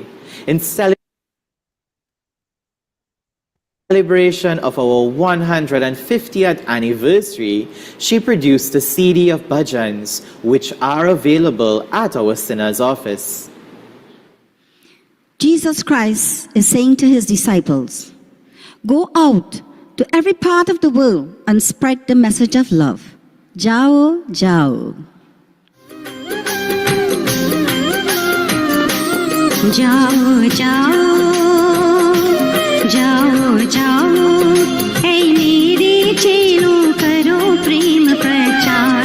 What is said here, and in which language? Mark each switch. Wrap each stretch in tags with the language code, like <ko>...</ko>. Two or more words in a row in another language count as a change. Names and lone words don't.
<en>In celebration of our 150th anniversary, she produced a CD of bhajans, which are available at our sinner's office. Jesus Christ is saying to his disciples, "Go out to every part of the world and spread the message of love.</en> <hi>जाओ, जाओ. जाओ, जाओ, जाओ, जाओ. हे, मेरे चेलो करो प्रेम प्रचार.</hi>